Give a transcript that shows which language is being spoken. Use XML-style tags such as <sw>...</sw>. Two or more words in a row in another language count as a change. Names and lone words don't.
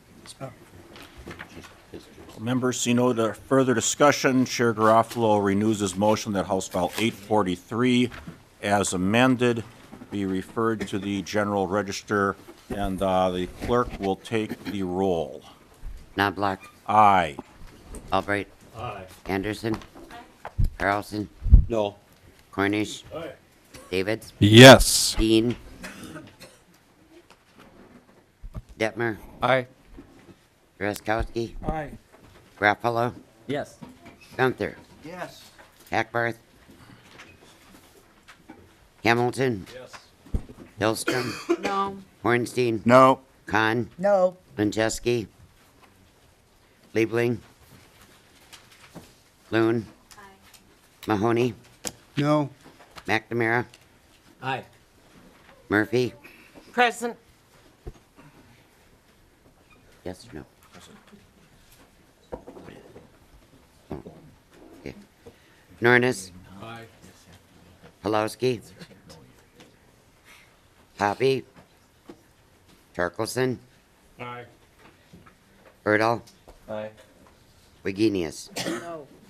<en>Members, see no further discussion. Chair Garofalo renews his motion that House File 843, as amended, be referred to the General Register, and the clerk will take the roll. Knobloch. Aye. Albright. Aye. Anderson. Carlson. No. Cornish. Aye. Davids. Yes. Dean. Detmer. Aye. Drazkowski. Aye. Garofalo. Yes. Gunther. Yes. Hackbarth. Hamilton. Yes. Hillstrom. No. Hornstein. No. Khan. No. Lincheski. Liebling. Loon. Mahoney. No. McNamara. Aye. Murphy. Present. Yes or no? Oh, okay. Nornis. Aye. Pulowski. Hoppy. Torkelson. Aye. Erdahl. Aye. Wigenius. No.</en>